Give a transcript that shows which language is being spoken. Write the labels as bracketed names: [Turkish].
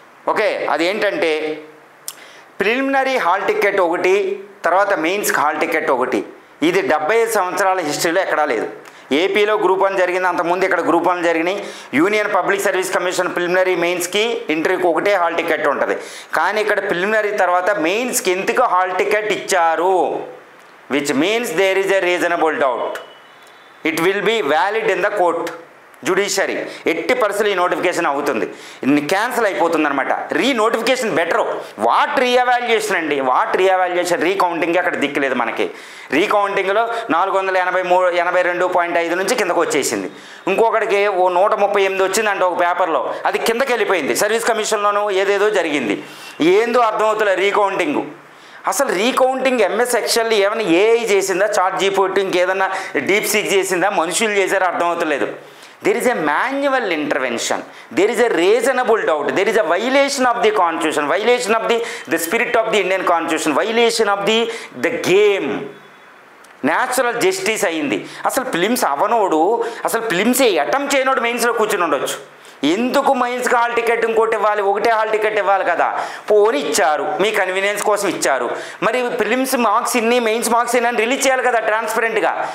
[Telugu] Okay, అదేంటంటే preliminary hall ticket ఒకటి, తర్వాత మెయిన్స్కి హాల్ టికెట్ ఒకటి. ఇది 75 సంవత్సరాల హిస్టరీలో ఎక్కడా లేదు. ఏపీలో గ్రూప్ 1 జరిగింది, అంతకుముందు ఇక్కడ గ్రూప్ 1 జరిగినాయి. Union public service commission preliminary మెయిన్స్కి ఇంటర్వ్యూకి ఒకటే హాల్ టికెట్ ఉంటుంది. కానీ ఇక్కడ ప్రిలిమినరీ తర్వాత మెయిన్స్కి ఎందుకు హాల్ టికెట్ ఇచ్చారు? [English] which means there is a reasonable doubt. It will be valid in the court, judiciary. [Telugu] 80% ఈ నోటిఫికేషన్ అవుతుంది, క్యాన్సిల్ అయిపోతుంది అనమాట. Notification better. వాట్ రీఎవాల్యుయేషన్ అండి, రీకౌంటింగ్ అక్కడ దిక్కులేదు మనకి. రీకౌంటింగ్లో 482.5 నుంచి కిందకు వచ్చేసింది. ఇంకొకటికి 138 వచ్చిందంటే ఒక పేపర్లో, అది కిందకి వెళ్ళిపోయింది. సర్వీస్ కమిషన్లోనూ ఏదేదో జరిగింది, ఏందో అర్థమవుతుంది రీకౌంటింగ్. అసలు రీకౌంటింగ్ ఎంఎస్ ఎక్సెల్ ఏమైనా ఏఐ చేసిందా, చాట్ జీపీటీ ఇంకేదన్నా డీప్ సీక్ చేసిందా, మనుషులు చేశారో అర్థమవుతలేదు. [English] there is a manual intervention, there is a reasonable doubt, there is a violation of the constitution, violation of the spirit of the Indian constitution, violation of the game. [Telugu] Natural justice అయింది. అసలు films అవనోడు, అసలు ఫిలిమ్సే attempt చేయనోడు మెయిన్స్లో కూర్చుని ఉండొచ్చు. ఎందుకు మెయిన్స్కి hall ticket ఇంకోటి ఇవ్వాలి? ఒకటే హాల్ టికెట్ ఇవ్వాలి కదా. పోని ఇచ్చారు, మీ కన్వీనియన్స్ కోసం ఇచ్చారు. మరి ప్రిలిమ్స్ మార్క్స్ ఇన్ని, మెయిన్స్ మార్క్స్ ఇన్ని అని రిలీజ్ చేయాలి కదా ట్రాన్స్పరెంట్గా.